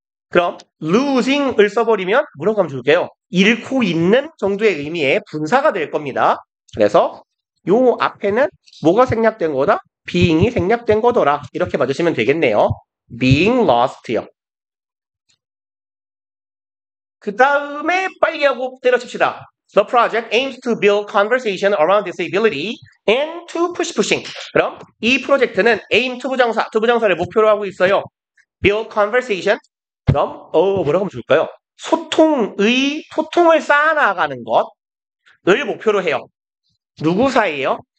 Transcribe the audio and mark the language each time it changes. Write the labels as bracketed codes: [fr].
[ko] 그럼 losing을 써버리면 뭐라고 하면 좋을까요? 잃고 있는 정도의 의미의 분사가 될 겁니다. 그래서 요 앞에는 뭐가 생략된 거다? being이 생략된 거더라. 이렇게 봐주시면 되겠네요. [en] being lost요. [ko] 그 다음에 빨리 하고 때려칩시다. [en] The project aims to build conversation around disability and to pushing. [ko] 그럼 이 프로젝트는 aim to 부정사를 목표로 하고 있어요. [en] build conversation. [ko] 그럼 뭐라고 하면 좋을까요? 소통을 쌓아나가는 것을 목표로 해요. 누구 사이에요?